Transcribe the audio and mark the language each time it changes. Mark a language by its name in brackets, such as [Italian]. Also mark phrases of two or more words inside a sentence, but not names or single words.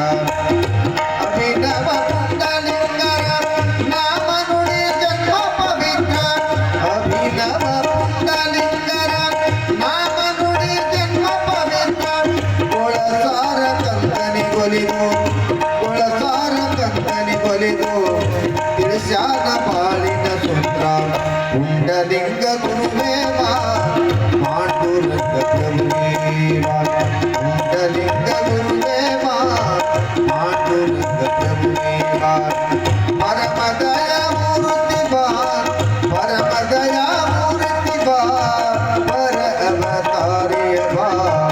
[Kannada] ಅಭಿನವ ಪುಂಡಲಿಂಗರ ನಾಮ ನುಡಿ ಜನ್ಮ ಪವಿತ್ರ। ಅಭಿನವ ಪುಂಡಲಿಂಗರ ನಾಮ ನುಡಿ ಜನ್ಮ ಪವಿತ್ರ। ಗೊಳಸಾರ ಕಂಕನಿ ಕೊಲಿದು ಗೊಳಸಾರ ಕಂಕನಿ ಕೊಲಿದು ತಿಳಿಸ್ಯಾನ ಬಾಳಿನ ಸೂತ್ರ। [Marathi] पुंडलिंग गुरुदेवा पांडुरंग प्रभुदेवा। पुंडलिंग गुरुदेवा पांडुरंग प्रभुदेवा। [Kannada] ಪರಮದಯ ಮೂರ್ತಿ ಬಾ ಪರಮದಯ ಮೂರ್ತಿ ಬಾ ಪರ ಅವತಾರಿಯ ಬಾ